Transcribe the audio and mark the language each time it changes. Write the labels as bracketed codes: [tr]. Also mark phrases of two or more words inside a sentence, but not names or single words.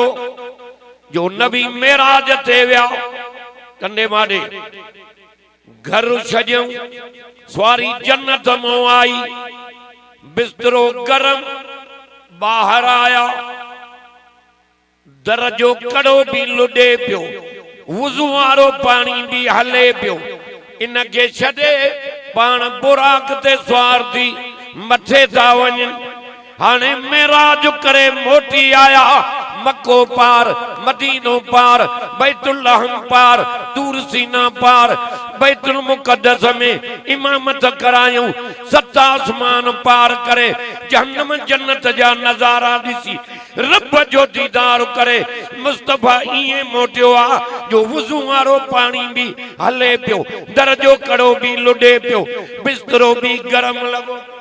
[sd] जो नबी मेराज ते विया, कंदे माडे घर छॾियऊं, सवारी जन्नत मां आई, बिस्तरो गरम, बाहर आया, दर जो कड़ो भी लुॾे पियो, वुज़ू वारो पानी भी हले पियो। इनके छॾे पाण बुराक ते सवार थी मथे था वञनि। हाणे मेराज करे मोटी आया, मक्को पार, मदीनो पार, बैतुल्लाहम पार, तूर सीना पार, बैतुल मुक़द्दस में इमामत करायूं, 7 आसमान पार करे जहन्नम जन्नत जा नज़ारा ॾिसी रब जो दीदार करे मुस्तफ़ा इएं मोटियो आ जो वुज़ू वारो पानी भी हले पियो, दर जो कड़ो भी लुॾे पियो, बिस्तरो भी गरम लॻो।